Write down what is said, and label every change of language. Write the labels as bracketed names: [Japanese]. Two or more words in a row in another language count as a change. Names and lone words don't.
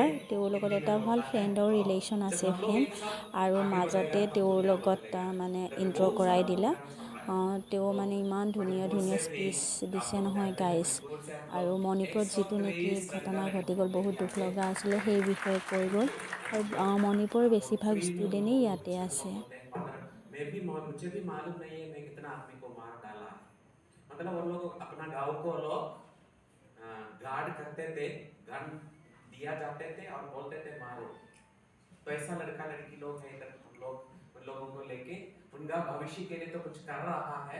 [Assamese] তেওঁৰ লগত এটা ভাল ফ্ৰেণ্ডৰ ৰিলেশ্যন আছে ফ্ৰেণ্ড, আৰু মাজতে তেওঁৰ লগত মানে ইণ্ট্ৰ' কৰাই দিলা। তেওঁ মানে ইমান ধুনীয়া ধুনীয়া স্পীচ দিছে নহয় গাইজ। আৰু মণিপুৰত যিটো নেকি ঘটনা ঘটি গ'ল, বহুত দুখ লগা আছিলে, সেই বিষয়ে কৈ গ'ল। আৰু মণিপুৰৰ বেছিভাগ ষ্টুডেণ্টেই ইয়াতে আছে। [Hindi] मुझे भी मालूम नहीं है मैं कितना आदमी को मार डाला है। मतलब वो लोग अपना गांव को लोग गार्ड करते थे, गन दिया जाते थे और बोलते थे मारो। तो ऐसा लड़का लड़की लोग है इधर, हम लोग उन लोगों को लेके उनका भविष्य के लिए तो कुछ कर रहा है।